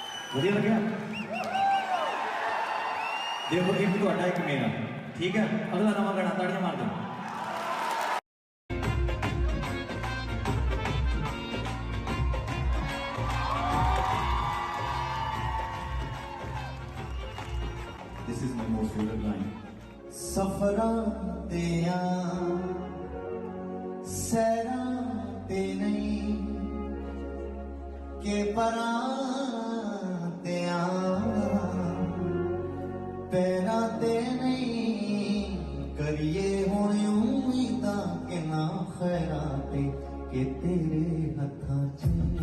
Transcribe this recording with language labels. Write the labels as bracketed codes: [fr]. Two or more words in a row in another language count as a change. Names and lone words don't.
[pa] ਵਧੀਆ ਲੱਗਿਆ? ਦੇਖੋ ਏਕ ਤੁਹਾਡਾ ਇੱਕ ਮੇਰਾ ਠੀਕ ਹੈ ਅਗਲਾ ਨਵਾਂ ਗਾਣਾ ਤਾੜੀਆਂ ਮਾਰ ਦੋ [en] This is my most favorite line. [pa] ਸਫ਼ਰਾਂ ਦੀਆਂ ਸੈਰਾਂ ਤੇ ਨਹੀਂ ਕੇ ਪਰਾਂ ਦੀਆਂ ਪੈਰਾਂ ਤੇ ਨਹੀਂ ਕਰੀਏ ਹੁਣ ਉਮੀਦਾਂ ਕੇ ਨਾ ਖ਼ੈਰਾਂ ਤੇ ਕੇ ਤੇਰੇ ਹੱਥਾਂ ਚ